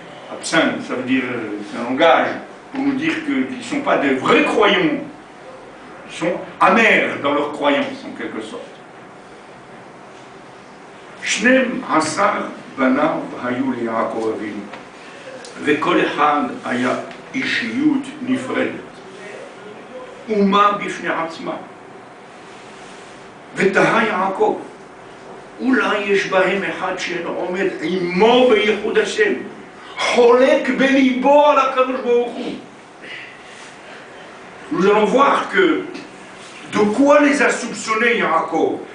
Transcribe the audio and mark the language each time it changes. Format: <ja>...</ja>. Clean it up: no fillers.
<fr>Absinthe, ça veut dire, c'est un langage pour nous dire qu'ils ne sont pas des vrais croyants, ils sont amers dans leur croyance en quelque sorte.</fr> <he>שנים עשר בניו היו ליעקב אבינו, וכל אחד היה אישיות נפרדת, אומה בפני עצמה. ותהה יעקב, אולי יש בהם אחד שאינו עומד עמו בייחוד השם, חולק בליבו על הקדוש ברוך הוא.</he> <fr>Nous allons voir que de quoi les a soupçonnés Yaakov.</fr>